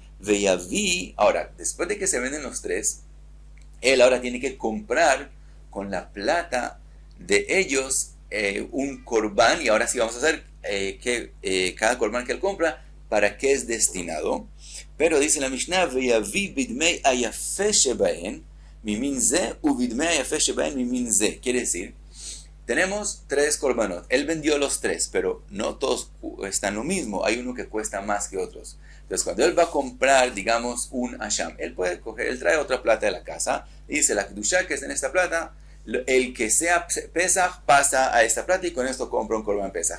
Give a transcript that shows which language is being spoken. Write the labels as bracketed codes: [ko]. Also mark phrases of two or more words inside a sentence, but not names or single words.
[es] Ve'yavi, ahora después de que se venden los 3, él ahora tiene que comprar con la plata de ellos un corbán, y ahora sí vamos a hacer cada corbán que él compra, para qué es destinado. Pero dice la Mishnah, [he] ויביא בדמי היפה שבהן ממין זה ו בדמי היפה שבהן ממין זה. [es] Quiere decir, tenemos 3 korbanot, él vendió los 3, pero no todos están lo mismo, hay uno que cuesta más que otros. Entonces cuando él va a comprar, digamos, un asham, él puede coger, él trae otra plata de la casa, y dice, la kedusha que está en esta plata, el que sea pesach pasa a esta plata y con esto compra un [he] קרבן פסח.